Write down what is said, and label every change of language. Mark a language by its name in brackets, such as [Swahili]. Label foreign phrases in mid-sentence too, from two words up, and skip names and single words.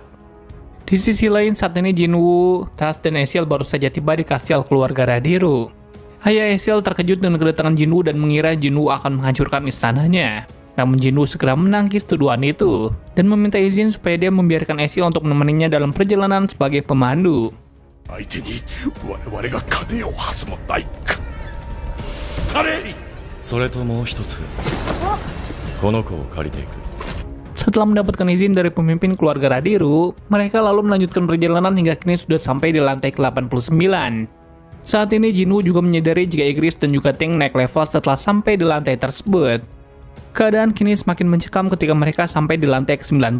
[Indonesian] Di sisi lain, saat ini Jinwoo, Tas, dan Ezreal baru saja tiba di kastil keluarga Radiru. Ayah Ezreal terkejut dengan kedatangan Jinwoo dan mengira Jinwoo akan menghancurkan istananya. Namun Jinwoo segera menangkis tuduhan itu dan meminta izin supaya dia membiarkan Ezreal untuk menemaninya dalam perjalanan sebagai pemandu. [Japanese] 相手に我々が金をはずもないか。されそれともう一つ、この子を借りていく。 [Indonesian] Setelah mendapatkan izin dari pemimpin keluarga Radiru, mereka lalu melanjutkan perjalanan hingga kini sudah sampai di lantai ke-89. Saat ini Jinwoo juga menyadari jika Igris dan juga Ting naik level setelah sampai di lantai tersebut. Keadaan kini semakin mencekam ketika mereka sampai di lantai ke-90.